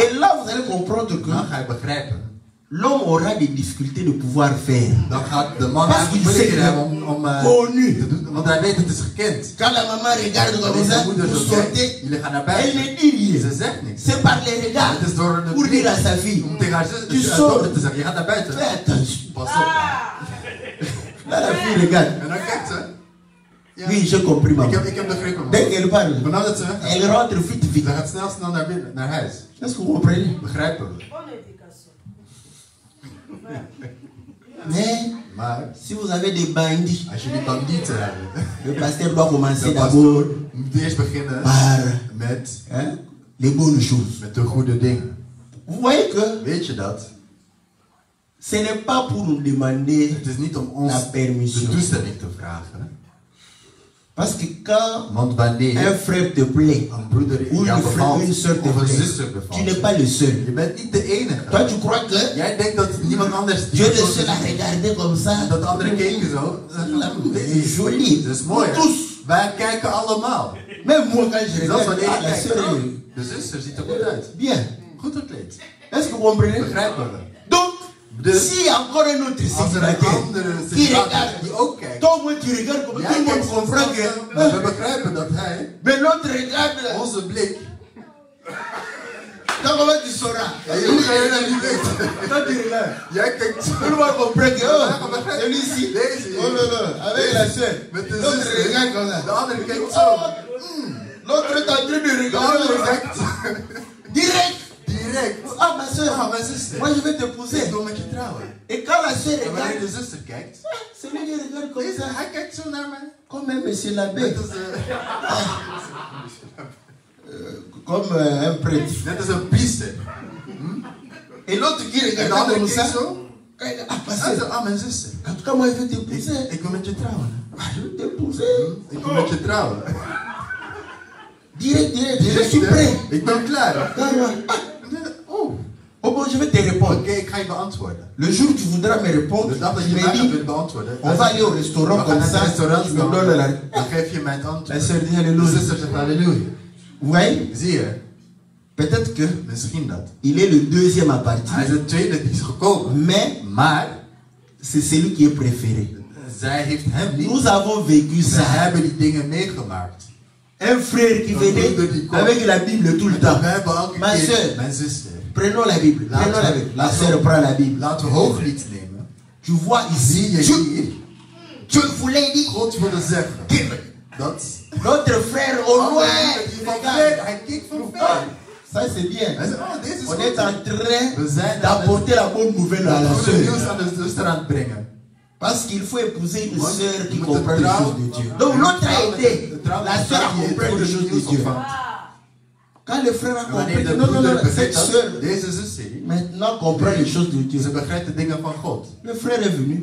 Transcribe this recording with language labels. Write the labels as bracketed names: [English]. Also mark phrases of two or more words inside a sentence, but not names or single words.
[French] Et là vous allez comprendre que [Dutch] Dan ga je begrijpen. [French] l'homme aura des difficultés de pouvoir faire. [Dutch] Dan gaat de man [French] Parce [Dutch] eigenlijk [French] qu'il sait [Dutch] moeilijker [French] que [Dutch] hebben om [French] connu. [Dutch] te doen. Want hij weet het is gekend. [French] Quand la maman regarde comme [Dutch] Wanneer [French] ça, [Dutch] zijn moeder [French] vous [Dutch] zo kijkt, [French] sortez, [Dutch] jullie gaan naar [French] elle [Dutch] buiten. [French] ne dit rien. [Dutch] Ze zegt niks. [French] C'est par les regards [Dutch] Het is door een [French] pour dire à sa fille, [Dutch] om tegen haar [French] tu [Dutch] zus [French] sors. [Dutch] dochter te zeggen, je gaat naar buiten. [French] Fais attention. [Dutch] Pas op. [French] Là la fille regarde. [Dutch] En dan kijkt ze. Ja. [French] Oui, j'ai compris maman. [Dutch] Ik heb begrepen. man. [French] Dès qu'elle parle, [Dutch] Vanaf dat ze weg [French] elle rentre vite [Dutch] ze [French] vite. [Dutch] gaat snel naar binnen, naar huis. [French] Est-ce que vous comprenez? [Dutch] Begrijpen we. [French] Bonne éducation. Mais [Dutch] Maar [French] si vous avez des bandits, [Dutch] als jullie bandieten hebben, [French] le pasteur doit commencer [Dutch] de [French] d'abord [Dutch] pastor moet eerst beginnen [French] par [Dutch] met [French] les bonnes choses. [Dutch] de goede dingen. [French] Vous voyez que [Dutch] Weet je dat? [French] ce n'est pas pour nous demander, [Dutch] Het is niet om ons [French] La [Dutch] de [French] permission. [Dutch] toestemming te vragen. [French] parce que quand [Dutch] Want wanneer [French] un frère te plaît, [Dutch] een broeder [French] ou [Dutch] jou [French] une, frère, [Dutch] bevalt, [French] une soeur te [Dutch] of een [French] plaît, [Dutch] zuster [French] tu [Dutch] bevalt, [French] n'es pas le seul. [Dutch] je bent niet de enige. [French] Toi, tu crois que [Dutch] Jij denkt dat niemand anders [French] Dieu est le seul à regarder comme ça. [Dutch] dat anderen keken zo. [French] C'est joli. [Dutch] Dat is mooi. [French] Nous [Dutch] Hè? [French] tous. [Dutch] Wij kijken allemaal. [French] Même moi, quand je [Dutch] Zelfs [French] regarde, [Dutch] wanneer ah, je [French] la [Dutch] kijkt. [French] sœur Oh, est [Dutch] de zuster ziet er goed uit. [French] bien. [Dutch] Goed gekleed. [French] Est-ce que vous comprenez? [Dutch] Begrijpen we. [French] Donc, [Dutch] Dus [French] s'il y a encore un autre [Dutch] als er een [French] célibataire [Dutch] andere [French] qui [Dutch] celibaat [French] regarde, [Dutch] is die ook kijkt. [French] toi, moi, tu regardes comme tout [Dutch] Jij [French] le monde [Dutch] kijkt [French] comprend [Dutch] soms [French] que. [Dutch] maar we begrijpen dat hij [French] Mais l'autre regarde. [Dutch] onze blik. [French] Quand comment tu sauras? [Dutch] En hoe ga je dat niet weten? [French] Quand tu regardes. [Dutch] Jij kijkt zo. [French] Tout le monde comprend que. Oh, celui-ci. [Dutch] Deze. [French] Oh là là, avec la sœur. [Dutch] Met de [French] L'autre [Dutch] zuster. [French] regarde comme ça. [Dutch] De andere kijkt Oh, zo. [French] l'autre est en train de [Dutch] De andere [French] regarder. [Dutch] kijkt [French] Direct. [Dutch] direct. [French] ah ma soeur, [Dutch] Ah, mijn zuster. [French] moi je vais t'épouser. [Dutch] Ik wil met je trouwen. [French] Et quand la soeur [Dutch] En wanneer [French] regarde, [Dutch] de zuster kijkt, [French] c'est lui qui regarde comme ça. [Dutch] hij kijkt zo naar mij. [French] Comme un monsieur l'abbé, [Dutch] Net als, [French] comme un prêtre. [Dutch] net als een priester. [French] Et l'autre qui [Dutch] En de [French] regarde [Dutch] andere [French] comme ça, [Dutch] kijkt zo. ah, Hij [French] pasteur, [Dutch] zegt, ah, mijn zuster. [French] en tout cas moi je vais t'épouser. [Dutch] Ik wil met je trouwen. [French] Ah, je vais t'épouser. [Dutch] Ik wil met je trouwen. [French] Direct, je suis prêt. [Dutch] Ik ben klaar. [French] Oh, bon, je vais te répondre. [Dutch] Oké, ik ga je beantwoorden. [French] Le jour où tu voudras me répondre, [Dutch] De dag dat [French] tu [Dutch] je [French] me [Dutch] mij gaat [French] dis, [Dutch] willen beantwoorden, [French] on va aller au restaurant comme ça, tu me donnes la... [Dutch] dan geef je mij het [French] La [Dutch] antwoord. [French] sœur dit [Dutch] De [French] alléluia. [Dutch] zuster zegt halleluja. [French] Vous voyez, [Dutch] Zie je? [French] peut-être que [Dutch] Misschien dat. [French] il est le deuxième à [Dutch] Hij [French] partir, [Dutch] is de tweede die is gekomen. [French] mais [Dutch] Maar [French] c'est celui qui est préféré. [Dutch] zij heeft hem niet. [French] Nous avons vécu [Dutch] Ze [French] ça. [Dutch] hebben die dingen meegemaakt. [French] Un frère qui venait avec la Bible tout le temps. [Dutch] We hebben elke [French] Ma [Dutch] keer, [French] sœur, [Dutch] mijn zuster. [French] prenons la Bible. Prenons la Bible. La sœur prend la Bible. [Dutch] Laten we Hooglied nemen. [French] Tu vois [Dutch] Zie je [French] ici, [Dutch] hier? [French] Dieu voulait dire [Dutch] God wilde zeggen dat. [French] notre frère au loin. [Dutch] Hij keek van ver. [French] Ça c'est bien. [Dutch] Hij zei, oh, deze is [French] On est en [Dutch] goed. [French] train [Dutch] We zijn [French] d'apporter la bonne nouvelle à la [Dutch] het goede nieuws [French] sœur. [Dutch] aan de zuster aan het brengen. [French] Parce qu'il faut épouser une sœur qui [Dutch] moet [French] comprend [Dutch] de [French] les [Dutch] trouw- [French] choses de Dieu. Donc l'autre a été, [Dutch] de trouw- [French] la sœur a [Dutch] die [French] compris [Dutch] het [French] les choses de Dieu. [Dutch] ontvangt. [French] Quand le frère a [Dutch] En wanneer [French] compris, [Dutch] de [French] non, non, [Dutch] broeder [French] non, cette [Dutch] begrijpt [French] sœur [Dutch] dat, deze zuster, [French] maintenant comprend les choses de Dieu. [Dutch] ze begrijpt de dingen van God. [French] Le frère est venu.